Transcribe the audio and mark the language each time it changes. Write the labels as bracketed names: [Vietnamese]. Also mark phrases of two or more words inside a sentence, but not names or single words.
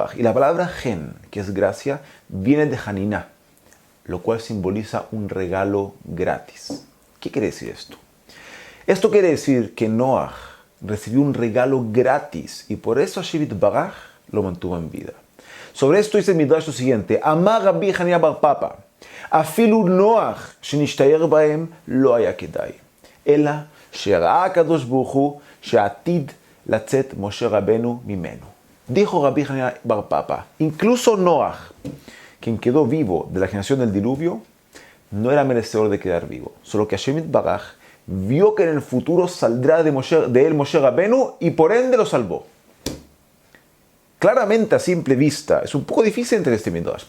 [Spanish] Y la palabra gen, que es gracia, viene de Haniná, lo cual simboliza un regalo gratis. ¿Qué quiere decir esto? Esto quiere decir que Noach recibió un regalo gratis y por eso Hashem Yitbaraj lo mantuvo en vida. Sobre esto dice el Midrash lo siguiente: [Hebrew] אמר רבי חנינא בר פפא, אפילו נח שנשתייר בהם לא היה כדאי, אלא שראה הקדוש ברוך הוא שעתיד לצאת משה רבנו ממנו. [Spanish] Dijo Rabbi Hanina bar Papa, incluso Noach, quien quedó vivo de la generación del diluvio, no era merecedor de quedar vivo. Solo que Hashem Yitbaraj vio que en el futuro saldrá de él Moshe Rabenu y por ende lo salvó. claramente a simple vista es un poco difícil entender este Midrash.